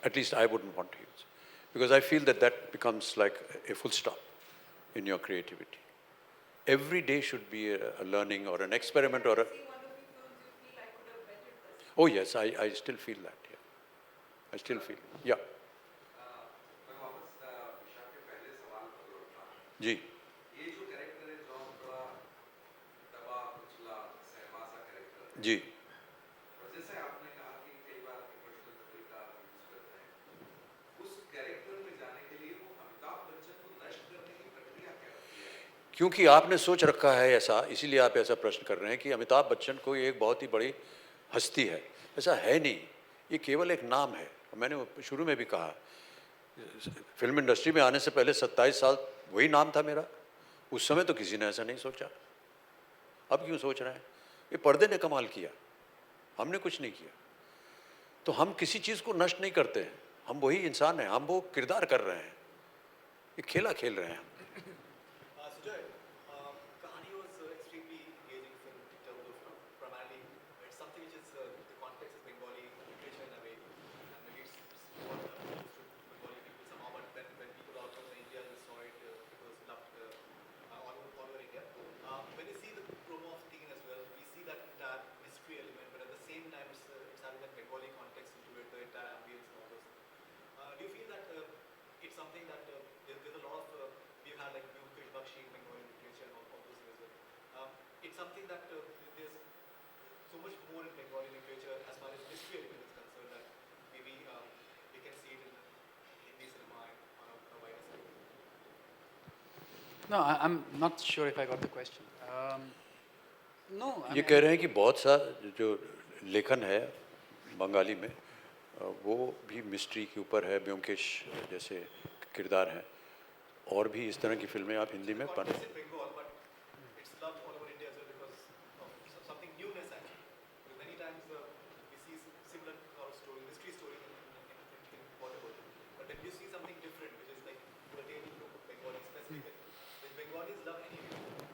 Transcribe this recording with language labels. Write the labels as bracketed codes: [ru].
[en] At least I wouldn't want to use. Because I feel that becomes like a full stop in your creativity. Every day should be a learning or an experiment or a... Oh yes, I still feel that, yeah. I still feel, yeah. [hi] मैं वापस विशाल के पहले सवाल पर लौटना. जी. ये जो character है जो थोड़ा दबा कुचला सहमा सा कैरेक्टर है. जी. और जैसे आपने कहा कि कई बार इमोशनल तरीका यूज करते हैं, उस कैरेक्टर में जाने के लिए वो अमिताभ बच्चन को नष्ट करने की प्रक्रिया क्या होती है? क्योंकि आपने सोच रखा है ऐसा, इसीलिए आप ऐसा प्रश्न कर रहे हैं कि अमिताभ बच्चन कोई एक बहुत ही बड़ी हस्ती है. ऐसा है नहीं, ये केवल एक नाम है. मैंने शुरू में भी कहा, फिल्म इंडस्ट्री में आने से पहले 27 साल वही नाम था मेरा. उस समय तो किसी ने ऐसा नहीं सोचा. अब क्यों सोच रहे हैं? ये पर्दे ने कमाल किया, हमने कुछ नहीं किया. तो हम किसी चीज़ को नष्ट नहीं करते हैं, हम वही इंसान हैं, हम वो किरदार कर रहे हैं, ये खेला खेल रहे हैं. [en] Sujoy, Kahani was extremely engaging film in terms of primarily it's something which is the context is Bengali literature in a way, and maybe it's what used to Bengali people somehow, but when people outside of India just saw it, it was loved all over India. When you see the promo of Teen as well, we see that entire mystery element, but at the same time it's having that Bengali context into it, the entire ambience and all those things. Do you feel that it's something that there's a lot of we've had like Mukesh Bakshi, Bengali literature and all those things as well. It's something that there's so much more in Bengali literature as far as history element is concerned that maybe we can see it in Hindi cinema on a wider scale. No, I'm not sure if I got the question. No, I [hi] ये [en] mean, [hi] कह रहे हैं कि बहुत सा जो लेखन है बंगाली में वो भी मिस्ट्री के ऊपर है, ब्योमकेश जैसे किरदार हैं, और भी इस तरह की फिल्में आप हिंदी में पढ़ [en] Context in Bengal, but it's loved all over India as well because of something newness actually. Because many times we see similar sort of story, mystery stories in Bollywood, but then you see something different, which is like pertaining to Bengali specifically, which Bengalis love anyway.